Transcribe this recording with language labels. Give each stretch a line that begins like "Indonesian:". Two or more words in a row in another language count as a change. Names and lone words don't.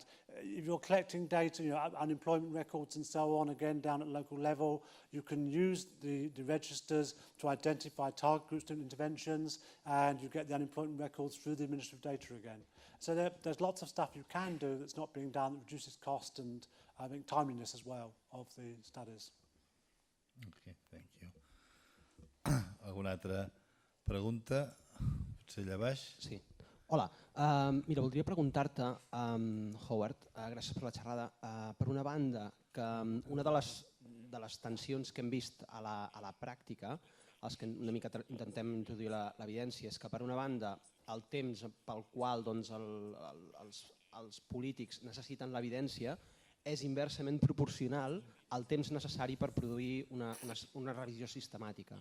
English: If you're collecting data, you know, unemployment records and so on, again, down at local level, you can use the registers to identify target groups and interventions, and you get the unemployment records through the administrative data again. So there's lots of stuff you can do that's not being done that reduces cost and, I think, timeliness as well of the studies. Okay, thank you.
Catalan: Alguna altra pregunta? Potser allà baix? Sí. Hola, mira, voldria preguntar-te, Howard, gràcies per la xerrada. Per una banda, que una de les tensions que hem vist a la pràctica, els que una mica intentem introduir l'evidència, és que per una banda el temps pel qual doncs, els polítics necessiten l'evidència és inversament proporcional al temps necessari per produir una revisió sistemàtica.